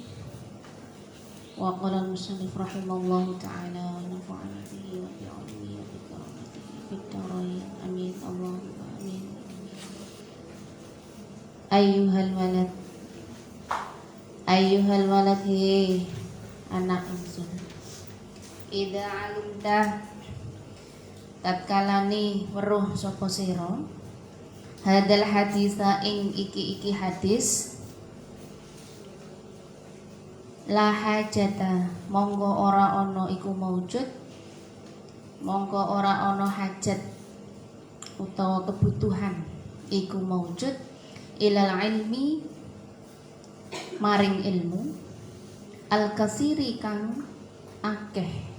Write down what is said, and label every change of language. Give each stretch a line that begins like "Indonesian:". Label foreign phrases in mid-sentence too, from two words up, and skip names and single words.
Arabic: وقال المصنف رحمه الله تعالى ونفعنا به وبعلمه وبكراماته في الدارين. آمين. اللهم آمين. أيها الولد
Javanese: he anak ingsun.
Arabic: إذا علمت
Javanese: tatkalani weruh sapa sira
Arabic: هذا الحديث
Javanese: ing iki hadis
Arabic: لا حاجة
Javanese: monggo ora ana iku maujud, monggo ora ana hajat utawa kebutuhan iku maujud
Arabic: إلى العلم
Javanese: maring ilmu
Arabic: الكثير
Javanese: kang akeh